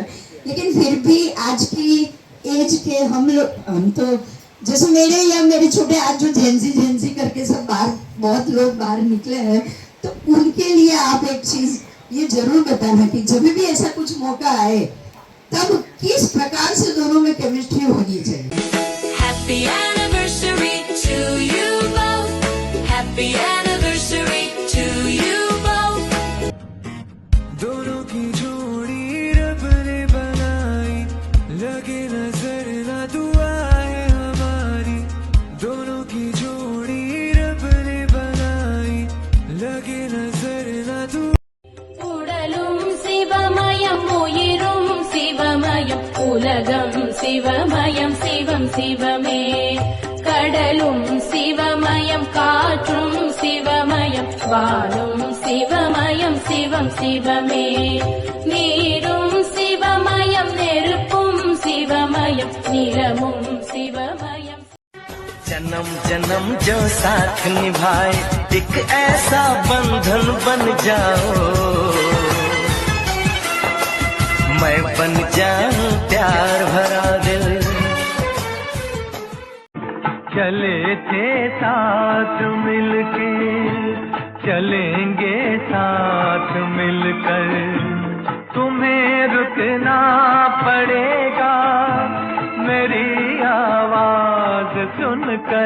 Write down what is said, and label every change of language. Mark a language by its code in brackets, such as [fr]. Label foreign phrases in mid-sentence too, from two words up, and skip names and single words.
[hi] लेकिन फिर भी आज की एज के हम तो जैसे मेरे छोटे आज जो झेंसी करके सब बाहर बहुत लोग बाहर निकले हैं, तो उनके लिए आप एक चीज ये जरूर बताना कि जब भी ऐसा कुछ मौका आए तब किस प्रकार से दोनों में केमिस्ट्री होनी चाहिए। [en] Happy anniversary to you both. Happy anniversary to you both. [hi] दोनों की जोड़ी रब ने बनाई, लगे नजर ना दुआ है हमारी। दोनों की जोड़ी रब ने बनाई, लगे नजर ना दुआ। [ta] உடலும் சிவமயம் உயிரும் சிவமயம் உலகம் சிவமயம் சிவம் சிவமே கடலும் சிவமயம் காற்றும் சிவமயம் வானும் சிவமயம் சிவம் சிவமே நீரும் சிவமயம் நெருப்பும் சிவமயம் நிலமும் சிவமயம்। [hi] जन्म जन्म जो साथ निभाए एक ऐसा बंधन बन जाओ, मैं बन जाऊं प्यार भरा दिल। चले थे साथ मिलके, चलेंगे साथ मिलकर, तुम्हें रुकना पड़ेगा मेरी आवाज सुनकर।